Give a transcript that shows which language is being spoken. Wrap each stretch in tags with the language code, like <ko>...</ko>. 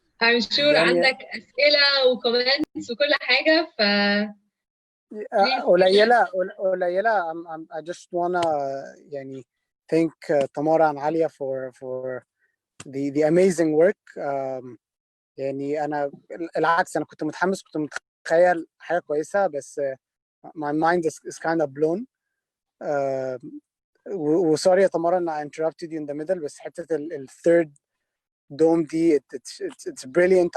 <en>I'm sure</en> <ar>يعني عندك أسئلة وكومنتس وكل حاجة ف قليلة.</ar> <en>I just wanna</en> <ar>يعني</ar> <en>thank Tamara and Alia for the amazing work.</en> <ar>يعني أنا العكس, أنا كنت متحمس, كنت متخيل حاجة كويسة, بس</ar> <en>my mind is kind of blown.</en> <ar>وسوري يا Tamara إن</ar> <en>I interrupted you in the middle,</en> <ar>بس حتة ال</ar> <en>third dome</en> <ar>دي</ar> <en>it's brilliant.</en>